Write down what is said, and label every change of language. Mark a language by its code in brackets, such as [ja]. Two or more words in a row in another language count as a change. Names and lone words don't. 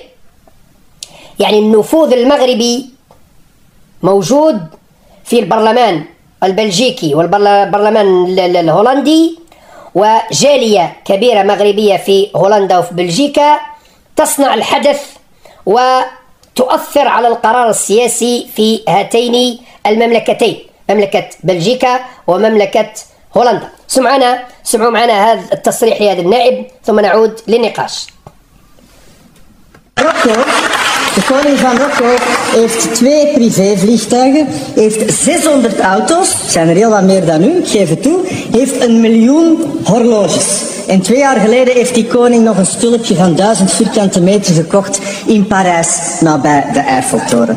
[ar] يعني النفوذ المغربي موجود في البرلمان البلجيكي والبرلمان الهولندي، وجالية كبيرة مغربية في هولندا وفي بلجيكا تصنع الحدث وتؤثر على القرار السياسي في هاتين المملكتين، مملكة بلجيكا ومملكة هولندا. سمعوا معنا هذا التصريح لهذا النائب ثم نعود للنقاش. [nl] De koning van Marokko heeft 2 privévliegtuigen, heeft 600 auto's, zijn er heel wat meer dan u, ik geef het toe, heeft 1 miljoen horloges. En 2 jaar geleden heeft die koning nog een stulpje van 1000 vierkante meter gekocht in Parijs, nabij de Eiffeltoren.